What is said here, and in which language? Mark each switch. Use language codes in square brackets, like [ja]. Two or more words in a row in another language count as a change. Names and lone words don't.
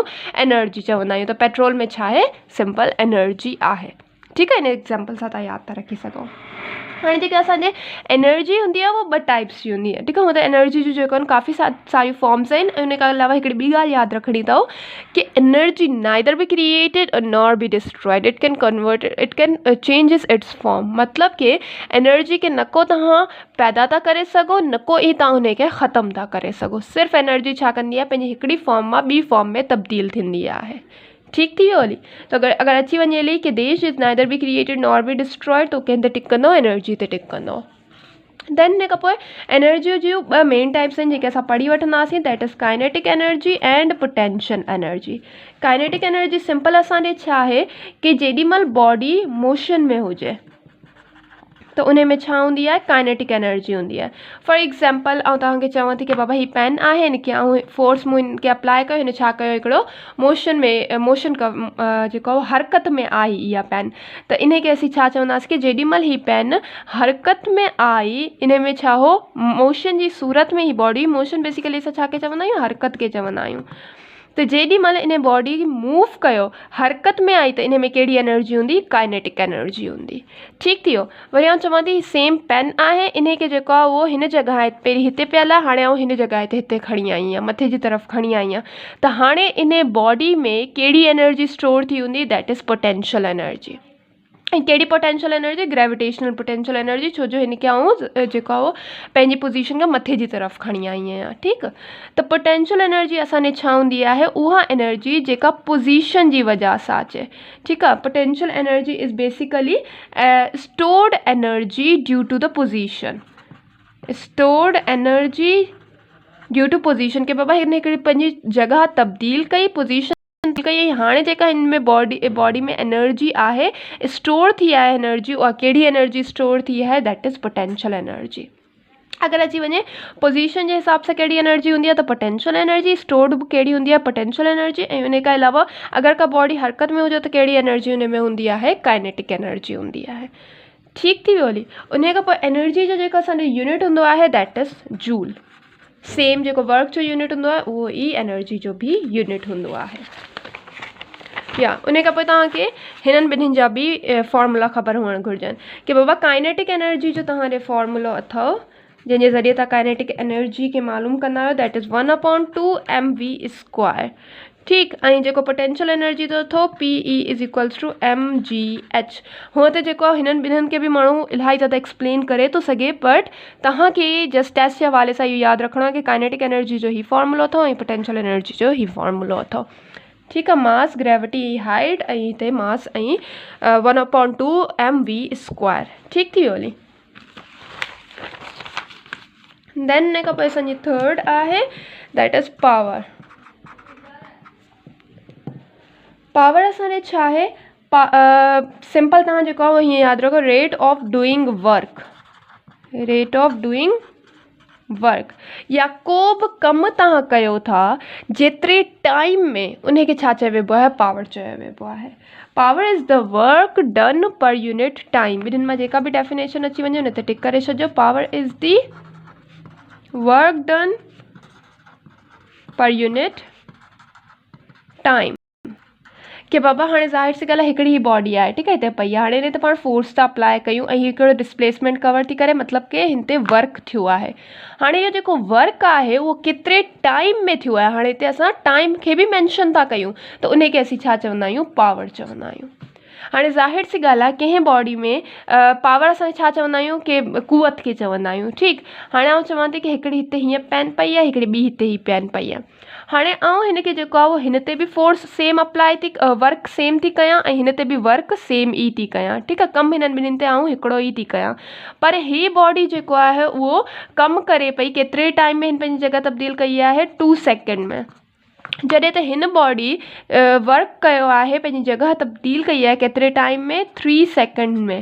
[sd] एनर्जी चवंदा आहियूं। त पेट्रोल में छा आहे? [en] simple energy [sd] आहे। ठीकु आहे, इन एग्ज़ाम्पल सां तव्हां यादि था रखी सघो। हाणे जेके असांजे एनर्जी हूंदी आहे उहा 2 टाइप्स जी हूंदी आहे। ठीकु आहे, हुन त एनर्जी जूं जेको आहिनि काफ़ी सारियूं फॉर्म्स आहिनि, ऐं उन खां अलावा हिकिड़ी ॿी ॻाल्हि यादि रखणी अथव कि [en] energy neither be created nor be destroyed, it can changes its form. [sd] मतिलबु कि एनर्जी खे न को तव्हां पैदा था करे सघो, न को ई तव्हां हुनखे ख़तमु था करे सघो। सिर्फ़ु एनर्जी छा कंदी आहे? पंहिंजी हिकिड़ी फॉर्म मां ॿी फॉर्म में तब्दील थींदी आहे। ठीक थी वियो हली। त अगरि अची वञे हली कि [en] this is neither be created nor be destroyed, [sd] तो कंहिं ते टिक कंदो? एनर्जी ते टिक कंदो। देन हिन खां पोइ एनर्जी जूं 2 [en] main types [sd] आहिनि जेके असां पढ़ी वठंदासीं, [en] that is kinetic energy and potential energy. kinetic energy [sd] सिंपल असांजे छा आहे कि जेॾीमहिल [en] body motion [sd] में हुजे त उन में छा हूंदी आहे? [en] kinetic energy [sd] हूंदी आहे। [en] for example [sd] आउं तव्हांखे चवां थी कि बाबा ही पेन आहे, हिनखे आउं फोर्स मूं हिनखे अप्लाई कयो, हिन छा कयो? हिकिड़ो मोशन जेको हरकत में आई इहा पेन, त इनखे असीं छा चवंदासीं कि जेॾीमहिल ही पेन हरकत में आई, इन में छा हो? मोशन जी सूरत में ही [en] body motion, [sd] बेसिकली असां छा खे चवंदा आहियूं? हरकत खे चवंदा आहियूं। त जेॾीमहिल इन [en] body move [sd] कयो, हरकत में आई, त इन में कहिड़ी एनर्जी हूंदी? [en] kinetic energy [sd] हूंदी। ठीक थी वियो। वरी आउं चवां थी [en] same pen [sd] आहे, इनखे जेको आहे उहो हिन जॻहि पहिरीं हिते पियल आहे, हाणे आउं हिन जॻहि ते हिते खणी आई आहियां, मथे जी तरफ़ खणी आई आहियां, त हाणे इन बॉडी में कहिड़ी [en] energy store [sd] थी हूंदी? [en] that is potential energy. [sd] ऐं कहिड़ी [en] potential energy? gravitational potential energy, [sd] छो जो हिनखे आउं जेको आहे पंहिंजी पोजीशन खां मथे जी तरफ़ खणी आई आहियां। ठीकु, त [en] potential energy [sd] असांजे छा हूंदी आहे? उहा एनर्जी जेका पोजीशन जी वजह सां अचे। ठीकु आहे, [en] potential energy is basically stored energy due to the position. stored energy due to position [sd] के बाबा हिन हिकिड़ी पंहिंजी जॻह तब्दील कई, पोजीशन कई, हाणे जेका हिन में बॉडी में एनर्जी आहे स्टोर थी आहे एनर्जी, उहा कहिड़ी एनर्जी स्टोर थी आहे? [en] that is potential energy. [sd] अगर अची वञे पोजीशन जे हिसाब सां कहिड़ी एनर्जी हूंदी आहे त [en] potential energy, [sd] स्टोर्ड बि कहिड़ी हूंदी आहे [en] potential energy, [sd] ऐं उन खां अलावा अगरि का बॉडी हरकत में हुजे त कहिड़ी एनर्जी उन में हूंदी आहे, [en] kinetic energy [sd] हूंदी आहे। ठीक थी वियो हली। उन खां पोइ एनर्जी जो जेको असांजो यूनिट हूंदो आहे [en] that is joule. [sd] सेम जेको वर्क जो यूनिट हूंदो आहे उहो ई एनर्जी जो बि यूनिट हूंदो आहे। या उन खां पोइ तव्हांखे हिननि ॿिन्हिनि जा बि फॉर्मूला ख़बर हुअणु घुरिजनि कि बाबा [en] kinetic energy [sd] जो तव्हां ॾे फॉर्मूलो अथव जंहिंजे ज़रिए तव्हां [en] kinetic energy [sd] खे मालूम कंदा आहियो [en] that is [sd] 1/2mv²। ठीकु। ऐं जेको [en] potential energy [sd] जो अथव PE=mgh। हूअं त जेको हिननि ॿिन्हिनि खे बि माण्हू इलाही ज़्यादा एक्सप्लेन करे थो सघे, बट तव्हांखे [en] just test [sd] जे हवाले सां इहो यादि रखिणो आहे कि [en] kinetic energy [sd] जो ई फॉर्मूलो अथव ऐं [en] potential energy [sd] जो ई फॉर्मूलो अथव। ठीकु आहे। [en] mass, gravity, height [sd] ऐं हिते मास ऐं 1/2mv²। ठीकु थी वियो हली। देन हिन खां पोइ असांजी थर्ड आहे [en] that is power. [sd] पावर असांजे छा आहे, सिंपल तव्हां जेको आहे हीअं यादि रखो, [en] rate of doing work. rate of doing work [sd] या को बि कमु तव्हां कयो था जेतिरे टाइम में उनखे छा चयो वेंबो आहे, पावर चयो वेंबो आहे। [en] power is the work done per unit time. [sd] ॿिन्हिनि मां जेका बि डेफिनेशन अची वञे उन ते टिक करे छॾिजो। [en] power is the work done per unit time. [sd] कि बाबा हाणे ज़ाहिर सी ॻाल्हि आहे हिकिड़ी ही बॉडी आहे, ठीकु आहे, हिते पई आहे। हाणे हिन ते पाण फोर्स था अप्लाई कयूं ऐं हिकिड़ो [en] displacement cover [sd] थी करे, मतिलबु कि हिन ते वर्क थियो आहे। हाणे इहो जेको वर्क आहे उहो केतिरे टाइम में थियो आहे, हाणे हिते असां टाइम खे बि मैंशन था कयूं त उनखे असीं छा चवंदा आहियूं, पावर चवंदा आहियूं। हाणे ज़ाहिर सी ॻाल्हि आहे कंहिं बॉडी में पावर असां छा चवंदा आहियूं कि कुवत खे चवंदा आहियूं। ठीकु। हाणे आउं चवां थी कि हिकिड़ी हिते हीअं पेन पई आहे, हिकिड़ी ॿी हिते हीअ पेन पई आहे। हाणे आउं हिनखे जेको आहे उहो हिन ते बि [en] force same apply [sd] थी, [en] work same [sd] थी कयां ऐं हिन ते बि [en] work same [sd] ई थी कयां। ठीकु आहे। कमु हिननि ॿिन्हिनि ते आउं हिकिड़ो ई थी कयां, पर हीअ बॉडी जेको आहे उहो कमु करे पई केतिरे टाइम में, हिन पंहिंजी जॻह तब्दील कई आहे 2 सेकेंड में। जॾहिं त हिन बॉडी वर्क कयो आहे, पंहिंजी जॻह तब्दील कई आहे केतिरे टाइम में, 3 सेकेंड में।